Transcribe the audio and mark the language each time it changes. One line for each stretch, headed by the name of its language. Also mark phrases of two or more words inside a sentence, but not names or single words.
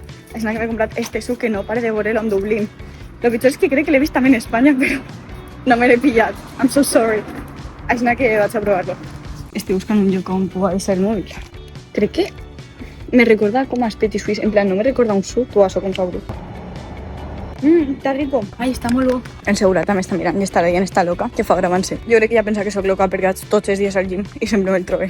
Catalan: Així que m'he comprat este suc que no pare de veure-lo en Dublín. Lo pitjor és que crec que l'he vist també en Espanya, però no me l'he pillat.
English: I'm so sorry.
Catalan: Així que vaig a provar-lo. Estic buscant un lloc on puc deixar el mòbil. Crec que me recorda com a Petit Suisse. En plan, no me recorda un suc o això com sabru. Està rico. Ai, està molt bo. El Segura també està mirant i està veient, està loca, que fa gravant-se. Jo crec que ja pensa que sóc loca perquè vaig tots els dies al gym i sempre me'l trobe.